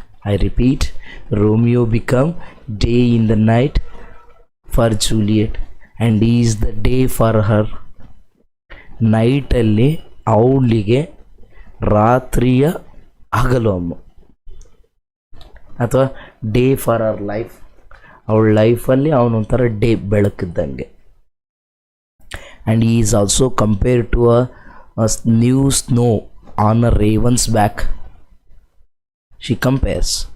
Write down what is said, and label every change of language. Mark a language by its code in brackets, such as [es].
[en] I repeat, Romeo become day in the night for Juliet, and he is the day for her. [kn] Night ಅಲ್ಲಿ ಅವಳಿಗೆ ರಾತ್ರಿಯ ಹಗಲು ಅಮ್ಮ, ಅಥವಾ [en] day for our life, [kn] ಅವಳ ಲೈಫಲ್ಲಿ ಅವನೊಂಥರ day ಬೆಳಕಿದ್ದಂಗೆ. [en] And he is also compared to a new snow on a raven's back. She compares.